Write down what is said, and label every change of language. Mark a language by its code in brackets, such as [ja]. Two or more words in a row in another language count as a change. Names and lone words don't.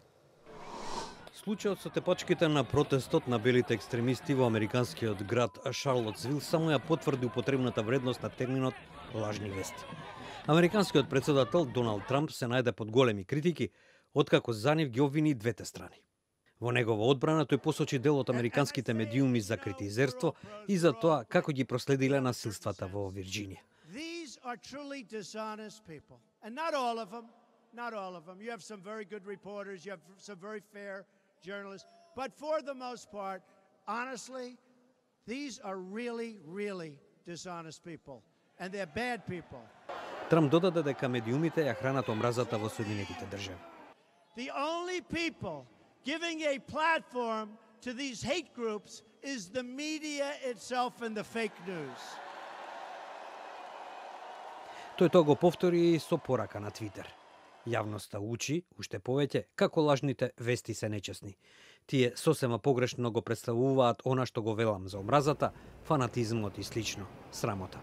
[mk] Случајот со тепачките на протестот на белите екстремисти во американскиот град Шарлотсвил само ја потврди употребната вредност на терминот лажни вести. Американскиот претседател Доналд Трамп се најде под големи критики, откако за нив ги обвини двете страни. Во негова одбрана тој посочи дел од американските медиуми за критизерство и за тоа како ги проследиле насилствата во Вирџинија. [en] Journalists, but for the most part, honestly, these are really dishonest people, and they're bad people. [mk] Трамп додаде дека медиумите ја хранат омразата во Соединетите држави. [en] The only people giving a platform to these hate groups is the media itself and the fake news. [mk] Тој тоа го повтори и со порака на Твитер. Јавноста учи, уште повеќе, како лажните вести се нечесни. Тие сосема погрешно го представуваат она што го велам за омразата, фанатизмот и слично, срамота.